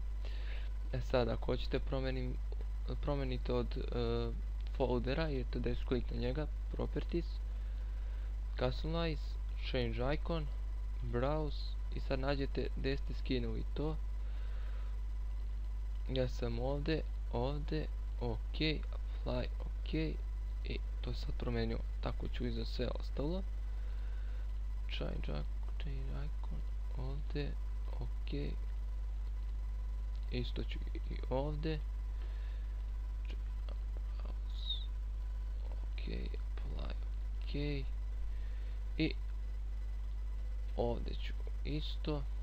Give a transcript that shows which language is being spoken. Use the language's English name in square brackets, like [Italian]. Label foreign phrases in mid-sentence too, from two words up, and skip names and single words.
[Bosnian] Sad ako hoćete promenite od foldera, idete da klik na njega, [English] Properties, Customize, Change Icon, Browse, [Bosnian] i sad nađete gdje ste skinuli to. Ja sam ovdje, ok, apply, ok, i to sad promenio, tako ću i za sve ostalo. [English] Change icon, [Bosnian] ovdje, ok, isto ću i ovdje. Ok, apply, ok, i ovdje ću isto.